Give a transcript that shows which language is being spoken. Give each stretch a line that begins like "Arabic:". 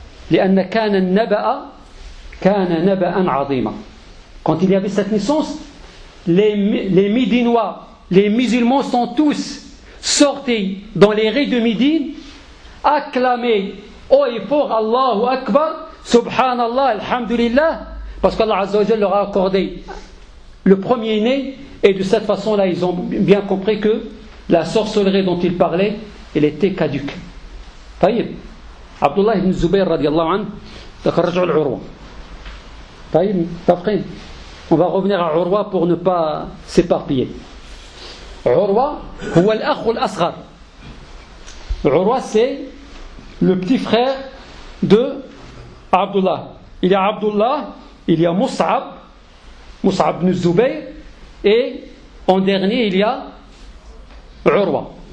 Arabic: لأن كان النبأ كان نبأً عظيمًا.
French: Quand il y avait cette naissance, les Médinois, les musulmans sont tous sortis dans les rues de Médine, acclamés haut et fort Allahu Akbar, Subhanallah, Alhamdulillah, parce qu'Allah Azza wa Jalla leur a accordé le premier né, et de cette façon-là, ils ont bien compris que la sorcellerie dont ils parlaient, elle était caduque.
Arabic: Taïb. عبد الله بن الزبير رضي الله عنه ذكر رجع العروة. طيب متفقين؟
French: On va revenir à عروة pour ne pas s'éparpiller.
Arabic: عروة هو الأخ الأصغر.
French: عروة c'est le petit frère de عبد الله. Il y a عبد الله, il y a مصعب, مصعب بن الزبير, et en dernier il y a عروة.